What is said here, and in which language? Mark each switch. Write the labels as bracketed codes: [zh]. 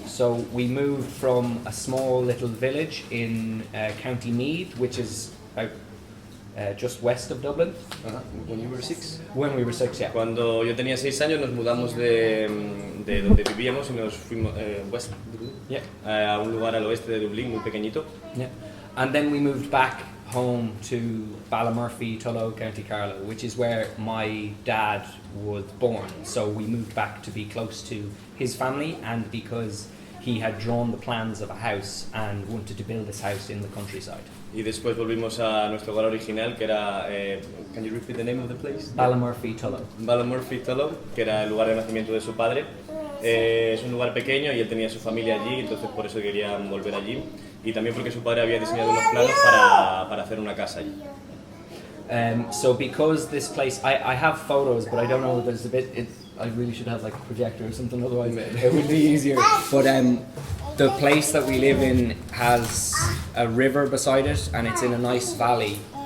[en] So we moved from a small little village in County Meath, which is just west of Dublin. When you were 6? When we were 6, yeah. [es] Cuando yo tenía 6 años nos mudamos de donde vivíamos y nos fuimos [en] west Dublin, yeah. [es] A un lugar al oeste de Dublín muy pequeñito. [en] Yeah. And then we moved back home to Ballymurphy, Tullow, County Charla, which is where my dad was born. So we moved back to be close to his family, and because he had drawn the plans of a house and wanted to build this house in the countryside. [es] Y después volvimos a nuestro hogar original, que era, [en] can you repeat the name of the place? Ballymurphy, Tullow. [es] Ballymurphy, Tullow, que era el lugar de nacimiento de su padre. Es un lugar pequeño y él tenía su familia allí, entonces por eso querían volver allí. Y también porque su padre había diseñado unos planos para hacer una casa allí. [en] So because this place, I have photos, but I don't know, there's a bit, I really should have like a projector or something, otherwise it would be easier. But the place that we live in has a river beside it, and it's in a nice valley.